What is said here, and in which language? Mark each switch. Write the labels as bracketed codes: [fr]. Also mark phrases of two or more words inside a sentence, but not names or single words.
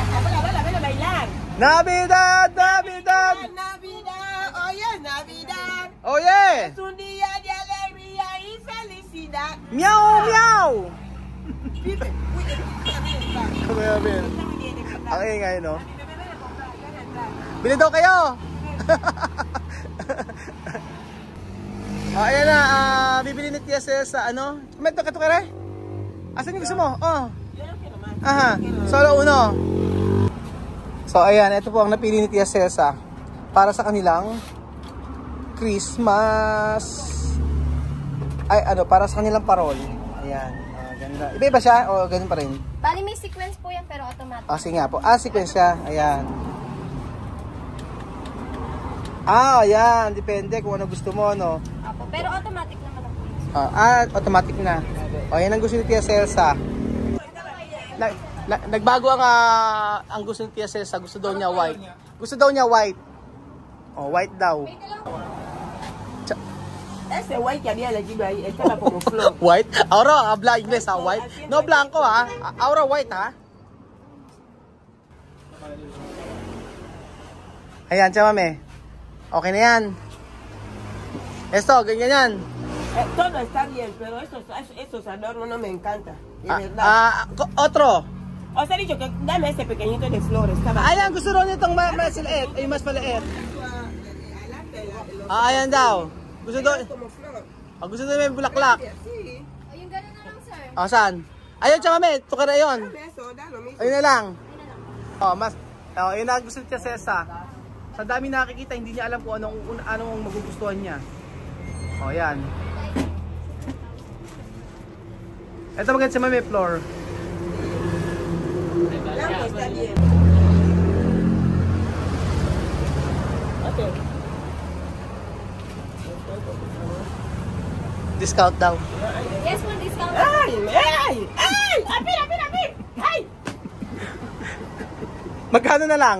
[es] Abuela, ven a bailar. Navidad, Navidad! Navidad, hoy es Navidad. [en] Oh, yeah! [es] Es un día de alegría y felicidad. Meow, meow! Vive. Uy, [tl] Kumaya, Bill. [es] está muy bien, de verdad. [tl] Ang ingay, no? [es] A mí me ven a comprar, ven a entrar. [tl] Bili daw kayo! Ayan na, bibili ni Tia Cel sa ano? May tukare? Asan yung gusto mo? Oh. [es] Yo no quiero más. Aha, solo uno. [tl] So ayan, ito po ang napili ni Tia Cesa para sa kanilang Christmas. Ay, ano, para sa kanilang parol. Ayan, ganda. Iba-iba siya o ganun pa rin? Bali, may sequence po yan, pero automatic. Sige nga po. Sequence siya. Ayan. Ayan. Depende kung ano gusto mo, no? Apo, pero automatic naman ang po. Automatic na. O, yan ang gusto ni Tia Celsa. Nagbago ang gusto ni Tia Celsa. Gusto daw niya white. Gusto daw niya white. O, white daw. [es] Ese güey que había elegido ahí estaba como flor. White? Aura, habla inglés, ha? White? No, blanco, ha? [tl] Aura white, ha? Ayan, chamame. Okay na yan. Esto, ganyan yan. [es] Todo está bien, pero esos adornos no me encantan. De verdad. Otro. Os he dicho que dame ese pequeñito de flores. Estaba. [tl] Ayan, gusto rin itong mas maliit. Ay, mas maliit. Ayan daw. Gusto daw. [es] Como flor. [tl] Gusto daw may bulaklak. [es] Sí. [tl] O, yung gano'n na lang, sir. Saan? Ayun, chamame. Tukar na yun. [es] Dame eso, da lo mismo. [tl] Ayun na lang. Ayun na lang. Yun na gusto niya Cesa. Sa dami nakikita, hindi niya alam kung anong magugustuhan niya. Yan. Ito maganda sa Mame Floor. [es] Blanco está bien. [en] Okay. [tl] Discount daw. [en] Yes, one discount. [es] ¡Ay! ¡Ay! ¡Ay! ¡Ay! ¡Mira, mira, mira! ¡Ay! [tl] Magkano na lang?